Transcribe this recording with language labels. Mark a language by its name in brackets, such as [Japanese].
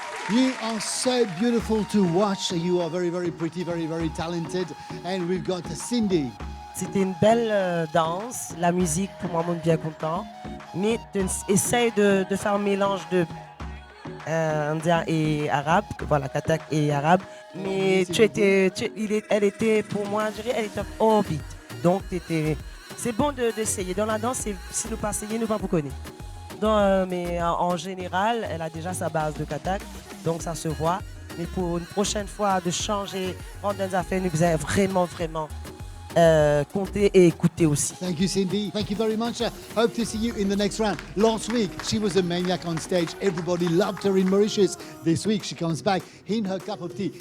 [English] You are so beautiful to watch. You are very pretty, very talented. And we've got Cindy. [French] C'était une belle danse. La musique, pour moi, montre bien content. Mais essaye de faire un mélange de indien et arabe. Voilà, kathak et arabe. Mais elle était, pour moi, je dirais, elle était en beat. Donc, c'est bon d'essayer. Dans la danse, si nous pas essayer, nous pas vous connaître. Mais en général, elle a déjà sa base de katak, donc ça se voit. Mais pour une prochaine fois, de changer, prendre des affaires, nous allons vraiment, vraiment compter et écouter aussi. [English] Thank you, Cindy. Thank you very much. Hope to see you in the next round. Last week, she was a maniac on stage. Everybody loved her in Mauritius. This week, she comes back in her cup of tea.